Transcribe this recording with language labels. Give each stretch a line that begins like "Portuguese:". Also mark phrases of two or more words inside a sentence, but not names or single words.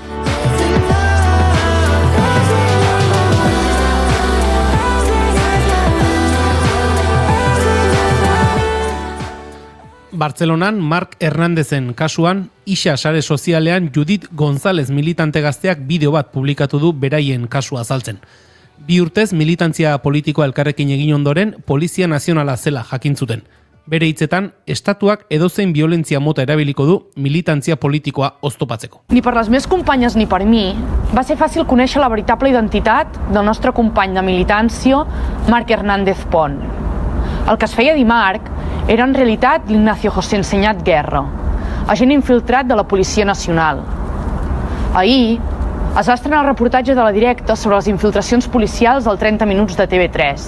Basque: Bartzelonan Mark Hernandezen kasuan, Ixa sare sozialean Judith González militante gazteak bideo bat publikatu du beraien kasua azaltzen. 2 urtez militantzia politikoa elkarrekin egin ondoren, Polizia Nazionala zela jakin zuten. Bere hitzetan, estatuak edozein violentzia mota erabiliko du militantzia politikoa oztopatzeko.
Catalan: Ni per les meves companyes ni per mi va ser fàcil conèixer la veritable identitat del nostre company de militància, Marc Hernández Pont. El que es feia dir Marc era en realitat l'Ignacio José Enseñat Guerra, agent infiltrat de la Policia Nacional. Ahir es va estrenar el reportatge de la Directa sobre les infiltracions policials del 30 minuts de TV3.